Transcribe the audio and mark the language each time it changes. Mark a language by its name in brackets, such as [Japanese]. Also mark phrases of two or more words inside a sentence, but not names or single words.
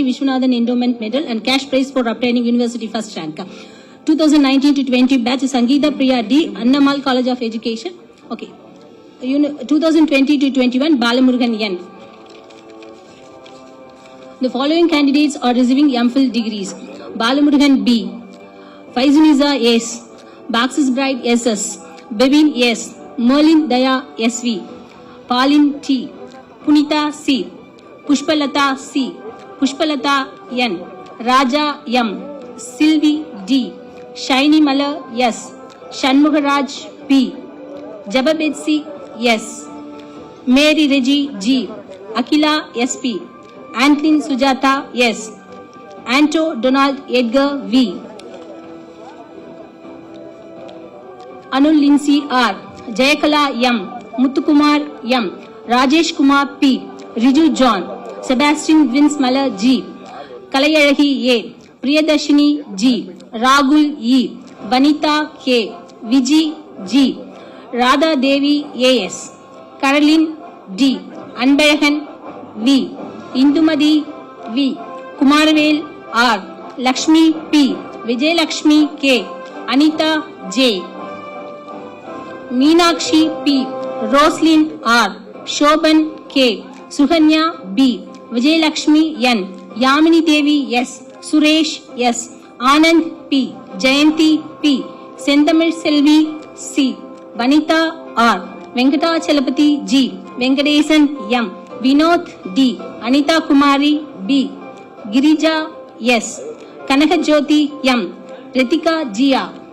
[English] Vishwanathan Endowment Medal and cash prize for obtaining University first rank. 2019-20 batch, Sangeeta Priya D, Annamal College of Education. Okay. 2020-21, Balamurugan N. The following candidates are receiving MPhil degrees. Balamurugan B, Faizuniza S, Baxis Bride SS, Bevin S, Merlin Daya SV, Pauline T, Punita C, Pushpalata C, Pushpalata N, Raja M, Sylvie D, Shiny Mala S, Shanmugaraj P, Jababetsi S, Mary Reggie G, Akila SP, Antlin Sujata S, Anto Donald Edgar V, Anul Lindsay R, Jayakala M, Muthukumar M, Rajesh Kumar P, Riju John, Sebastian Vince Mala G, Kalayalahi A, Priyadashini G, Ragul E, Vanita K, Viji G, Radha Devi A.S., Caroline D, Anbarahan V, Indumadi V, Kumarvel R, Lakshmi P, Vijay Lakshmi K, Anita J, Meenakshi P, Roslyn R, Shoban K, Suhanya B, Vijay Lakshmi N, Yamini Devi S, Suresh S, Anand P, Jayanti P, Sendamil Selvi C, Vanita R, Venkata Chalapati G, Venkatesan M, Vinod D, Anita Kumari B, Girija S, Kanakajyoti M, Ritika Jia,